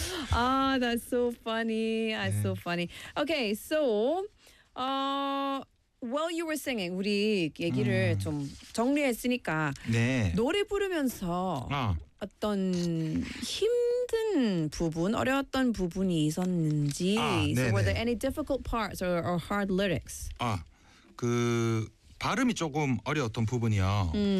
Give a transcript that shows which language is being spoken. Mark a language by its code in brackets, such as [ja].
[en] 아, that's so funny. That's [ko] 네. [en] so funny. Okay, so while you were singing, [ko] 우리 얘기를 좀 정리했으니까 네. 노래 부르면서 아. 어떤 힘든 부분, 어려웠던 부분이 있었는지, 아, [en] so were there any difficult parts or hard lyrics? [ko] 아, 그 발음이 조금 어려웠던 부분이요.